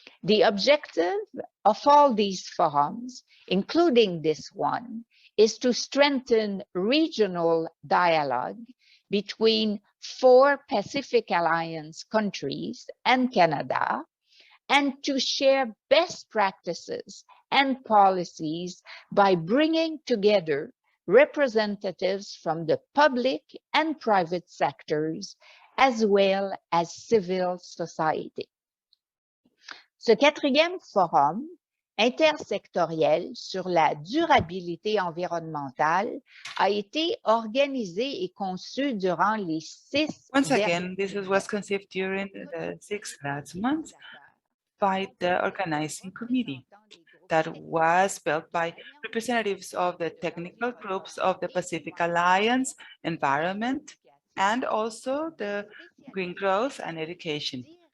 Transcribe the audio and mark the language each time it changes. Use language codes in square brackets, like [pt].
[en] The objective of all these forums, including this one, is to strengthen regional dialogue between 4 Pacific Alliance countries and Canada, and to share best practices and policies by bringing together representatives from the public and private sectors, as well as civil society. [fr] Ce 4e forum intersectoriel sur la durabilité environnementale a été organisé et conçu durant les 6 [en] Once again, this was conceived during the 6 last months by the organizing committee that was built by representatives of the technical groups of the Pacific Alliance, environment, and also the green growth and education.